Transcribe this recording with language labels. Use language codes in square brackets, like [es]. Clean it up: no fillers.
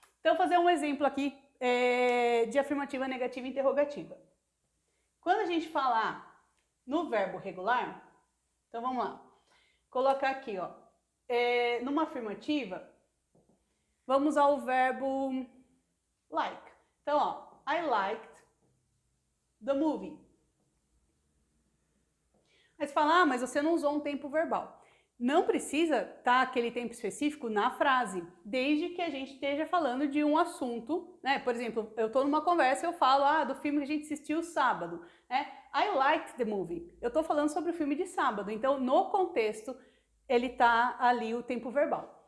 [pt] Então, vou fazer um exemplo aqui de afirmativa, negativa e interrogativa. Quando a gente falar no verbo regular, então vamos lá, colocar aqui, ó, numa afirmativa, vamos ao verbo like. Então, ó, [en] I liked the movie. [pt] Aí você fala, mas você não usou um tempo verbal. Não precisa estar aquele tempo específico na frase, desde que a gente esteja falando de um assunto, né? Por exemplo, eu estou numa conversa e eu falo, do filme que a gente assistiu sábado, né? [en] I liked the movie. [pt] Eu estou falando sobre o filme de sábado, então no contexto ele está ali o tempo verbal.